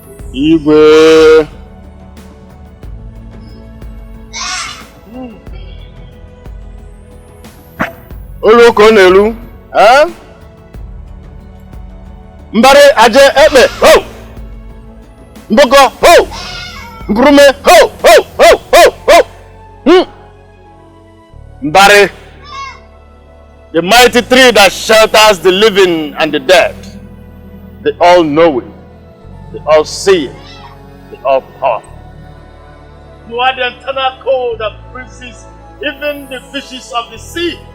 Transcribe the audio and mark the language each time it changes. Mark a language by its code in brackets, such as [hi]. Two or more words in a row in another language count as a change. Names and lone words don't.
[ig] Igwe. Oloko nelu, eh? Mbare aje ekpe, ho! Mboko, ho! Mbrume, ho! Ho! Ho! Ho! Ho! [en] Mbare, the mighty tree that shelters the living and the dead, the all-knowing, the all-seeing, the all-powerful. You are the eternal code that freezes even the fishes of the sea.